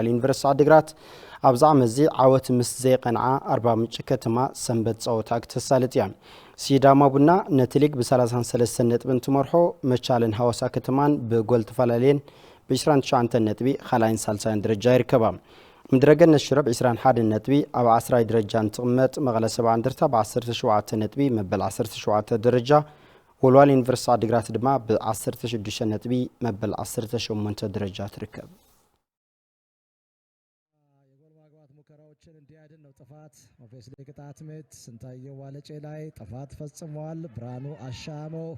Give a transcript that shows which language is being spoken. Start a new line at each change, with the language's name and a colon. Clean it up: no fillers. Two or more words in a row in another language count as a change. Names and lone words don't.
Tigrinya: ዩኒቨርሲቲ ዓዲግራት ኣብዛ ዓመዚ ዓወት ምስ ዘይቀንዓ ኣርባ ምንጭ ከተማ ሰንበት ጸወታ ክትሳለጥ እያ ሲዳማ ቡና ነቲ ሊግ ብ33 ነጥቢ እንትመርሖ መቻልን ሃዋሳ ከተማን ብጎል ተፈላለየን ብ29 ነጥቢ ካልኣይን ሳልሳይን ደረጃ ይርከባ ምድረገነት ሽረ ብ21 ነጥቢ ኣብ 10 ደረጃ እንትቕመጥ መቐለ 70 እንደርታ ብ17 ነጥቢ መበል 17 ደረጃ ወልዋሎ ዩኒቨርሲቲ ዓዲግራት ድማ ብ16 ነጥቢ መበል 18 ደረጃ ትርከብ
Amharic: እንዲያድን ነው ጥፋት ኦፌስ ላይ ቅጣት ምት ስንታየው ዋለጬ ላይ ጥፋት ፈጽሟል ብርሃኑ አሻሞ